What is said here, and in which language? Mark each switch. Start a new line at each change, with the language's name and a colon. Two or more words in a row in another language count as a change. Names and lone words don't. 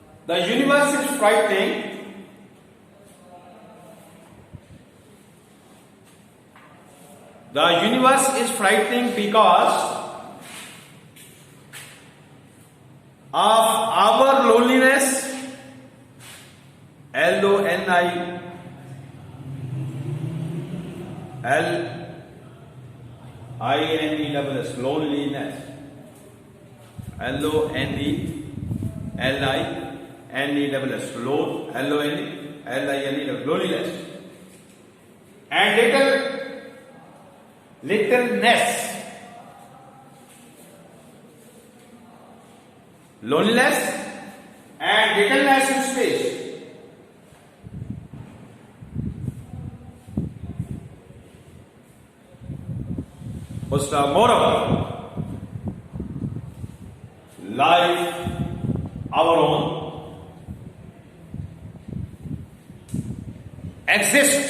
English: The universe is frightening. The universe is frightening because of our loneliness. L-O-N-I L-I-N-E-S-S, loneliness. L-O-N-E-L-I-N-E-S-S, L-O-N-E-L-I-N-E, loneliness. And littleness. Loneliness and littleness in space. Moreover, life, our own, exist.